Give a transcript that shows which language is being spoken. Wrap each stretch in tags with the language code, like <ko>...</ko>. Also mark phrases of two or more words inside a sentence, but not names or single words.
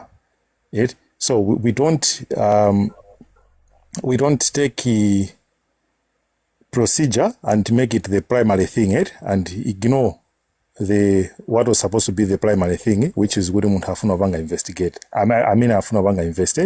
<en>So we don't take procedure and make it the primary thing, and ignore what was supposed to be the primary thing, which is</en> <ny>kuti munthu afuna panga</ny> <en>investigate.</en> <ny>Afuna panga invested.</ny>